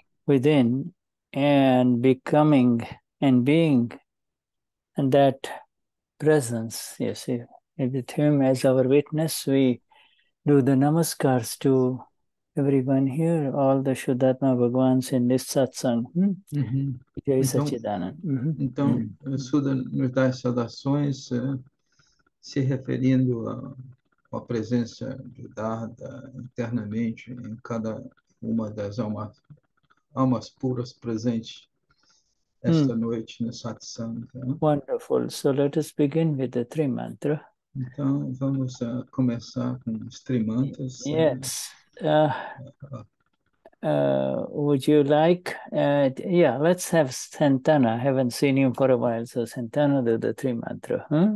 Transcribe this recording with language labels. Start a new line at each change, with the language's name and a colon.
English: within, and becoming and being, and that presence, yes, with him as our witness, we do the namaskars to everyone here, all the Shuddhatma Bhagwans in this satsang. Uhum. Jai
Portuguese: Então, Sachidanand. Suda nos dá as saudações, se referindo à presença de Dada internamente em cada uma das almas puras presentes esta noite no satsang. Né?
English: Wonderful. So let us begin with the three mantra.
Portuguese: Então, vamos começar com os trimantas.
English: Yes. Would you like? Yeah, let's have Santana. I haven't seen you for a while, so Santana do the three mantra.